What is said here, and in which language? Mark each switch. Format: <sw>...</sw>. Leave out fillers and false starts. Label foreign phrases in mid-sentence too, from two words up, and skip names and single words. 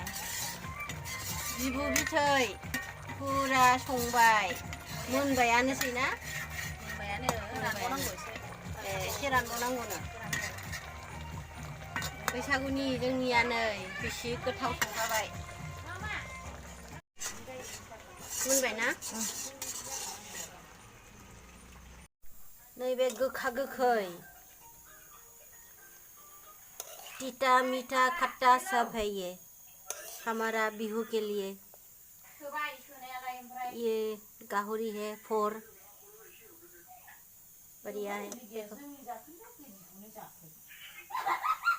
<brx>बिबु बिथै फुरा संबाय मोनबायानोसै ना एसे रानबावनांगौनो बैसागुनि जोंनिया नै बेसे गोथाव संखाबाय मोनबाय ना नैबे गोखा गोखै</brx> <hi>तीता मीठा खट्टा सब है ये हमारा बिहू के लिए ये गाहरी है फोर बढ़िया है देखो</hi>